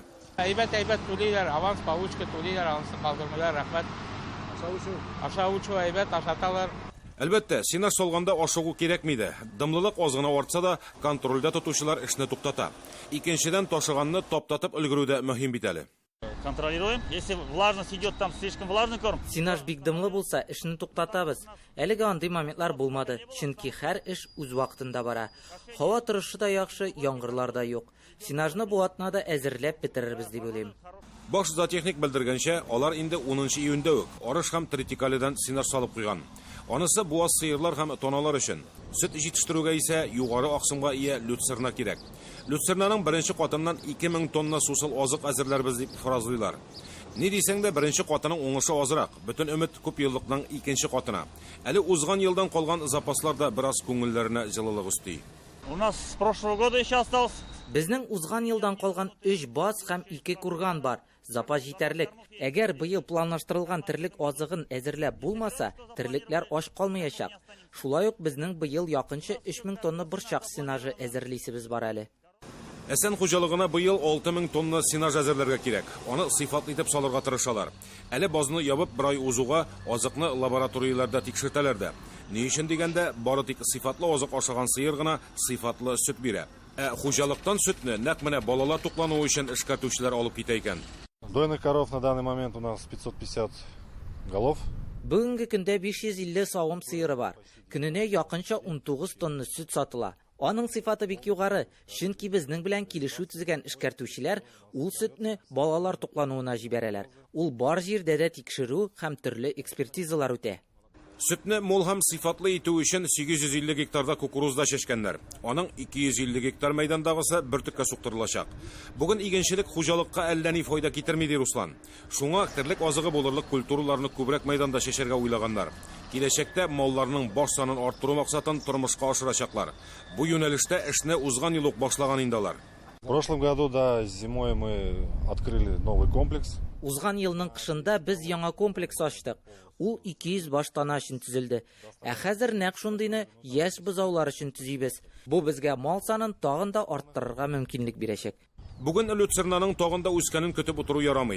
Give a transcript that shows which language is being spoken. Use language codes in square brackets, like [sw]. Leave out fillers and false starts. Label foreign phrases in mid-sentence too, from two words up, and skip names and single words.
[tt] Әйбәт түлиләр, аванс, получка түлиләр, авансы калдырмыйлар, рәхмәт. Ашау әйбәт, ашаталар. Әлбәттә, синаж салганда ашыгу кирәкми дә. Дымлылык аз гына артса да, контрольдә тотучылар эшне туктата. Икенчедән ташыганны таптатып өлгерүдә мөһим бит әле. [ru] Контролируем. Если влажность идет, там слишком влажный корм. [tt] Синаж бик дымлы булса, эшне туктатабыз. Әлегә андый моментлар булмады, чөнки һәр эш үз вакытында бара. Һава торышы да яхшы, яңгырлар да юк. Синажны бу атнада әзерләп бетерербез дип уйлыйм. Баш зоотехник белдергәнчә, алар инде 10 июньдә үк арыш һәм тритикалидан синаж салып куйган. Анысы буаз сыерлар һәм тоналар өчен. Сөт җитештерүгә исә югары аксымга ия люцерна кирәк. Люцернаның беренче катыннан 2000 тонна сусыл азык әзерләрбез дип фаразлыйлар. Ни дисәң дә беренче катының уңышы азрак, бөтен өмет күп еллыкның икенче катына. Әле узган елдан калган запаслар да бераз күңелләренә җылылык өсти. [ru] У нас с прошлого года еще осталось. [tt] Безнең узган елдан калган 3 баз һәм 2 курган бар. Запас җитәрлек. Әгәр быел планлаштырылган терлек азыгын әзерләп булмаса, терлекләр аш калмаячак. Шулай ук безнең быел якынча 3000 тонна борчак синажы әзерлисебез бар әле. Әсән хуҗалыгына быел 6000 тонна синаж әзерләргә кирәк. Аны сыйфатлы итеп салырга тырышалар. Әле базны ябып бер ай узуга азыкны лабораторияләрдә тикшертәләр дә. Ни өчен дигәндә, бары тик сыйфатлы азык ашаган сыер гына сыйфатлы сөт бирә. Хуҗалыктан сөтне нәкъ менә балалар туклануы өчен эшкәртүчеләр алып китә икән. [ru] Дойных коров на данный момент у нас 550 голов. [tt] Бүгенге көндә 550 савым сыеры бар. Көненә якынча 19 тонна сөт сатыла. Аның сыйфаты бик югары, чөнки безнең белән килешү төзегән эшкәртүчеләр ул сөтне балалар туклануына җибәрәләр. Ул бар җирдә дә тикшерү һәм төрле экспертизалар үтә. Sütне мол һәм сыйфатлы итү өчен 850 гектарда кукурузда чәчкәннәр. Аның 250 гектар мәйдандагысы бер төккә суктырылачак. Бүген игенчелек хуҗалыкка әллә ни файда китерми ди Руслан. Шуңа терлек азыгы булырлык культураларны күбрәк мәйданда чәчәргә уйлаганнар. Киләчәктә малларның баш санын арттыру максатын тормышка ашырачаклар. Бу юнәлештә эшне узган ел ук башлаган инде алар. [ru] В прошлом году, да, зимой мы открыли новый комплекс. [tt] Узган елның кышында без яңа комплекс ачтык. Ул 200 баш тана өчен төзелде. Ә хәзер нәкъ шундыйны яшь бозаулар өчен төзибез. Бу безгә мал санын тагын да арттырырга мөмкинлек бирәчәк. Бүген Лүтсернаның тагында үскәнен көтеп утыру ярамый.